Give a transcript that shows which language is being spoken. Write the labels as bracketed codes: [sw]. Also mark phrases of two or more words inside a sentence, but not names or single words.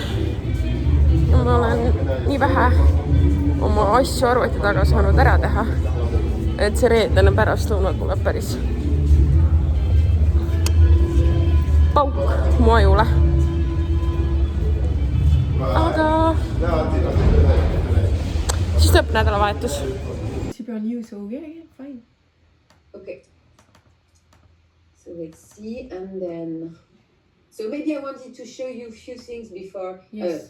[et] Ja ma olen nii vähe oma asju arvuti taga saanud ära teha, et see reedene pärastlõuna tuleb päris pauk mu ajule. Aga siis tuleb nädalavahetus. [en] Super new, so yeah, fine. Okay. So let's see, and then. So maybe I wanted to show you a few things before. Yes.